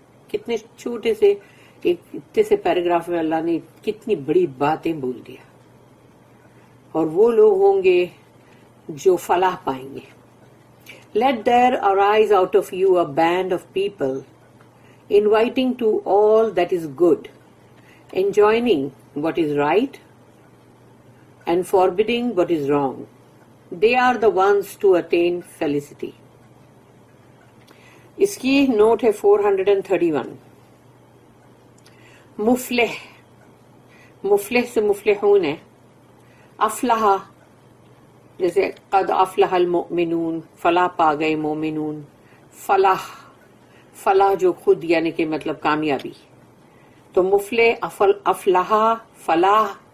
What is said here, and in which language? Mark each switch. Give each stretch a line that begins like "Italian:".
Urdu: کتنے چھوٹے سے اتنے سے پیراگراف میں اللہ نے کتنی بڑی باتیں بول دیا۔ اور وہ لوگ ہوں گے جو فلاح پائیں گے۔
English: Let there arise out of you a band of people, inviting to all that is good, enjoining what is right, and forbidding what is wrong. They are the ones to attain felicity.
Urdu: اس کی note ہے 431۔ مفلح، مفلح سے مفلحون ہے۔ افلح، جیسے قد افلح المؤمنون، فلاح پا گئے مومنون۔ فلاح، فلاح جو خود یعنی کہ مطلب کامیابی۔ تو مفلح، افلح، فلاح،